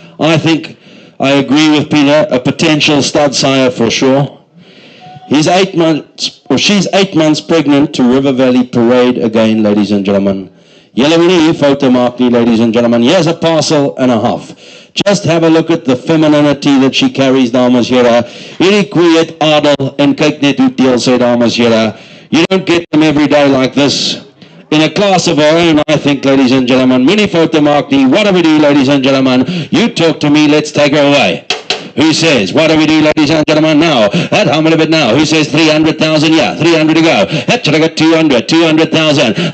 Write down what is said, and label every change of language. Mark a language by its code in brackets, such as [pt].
[en] I think I agree with Peter, a potential stud sire for sure. He's 8 months, or she's 8 months pregnant to River Valley Parade again, ladies and gentlemen. Yellow photo mark, ladies and gentlemen. Here's a parcel and a half. Just have a look at the femininity that she carries, [af] dames here. Hierdie koei het adel en kyk net hoe deel sy, dames here. [en] You don't get them every day like this. In a class of our own, I think, ladies and gentlemen. Mini photo mark, what do we do, ladies and gentlemen? You talk to me, let's take her away. Who says, what do we do, ladies and gentlemen, now? At how many of it now? Who says 300,000? Yeah, 300 to go. At I got 200,000.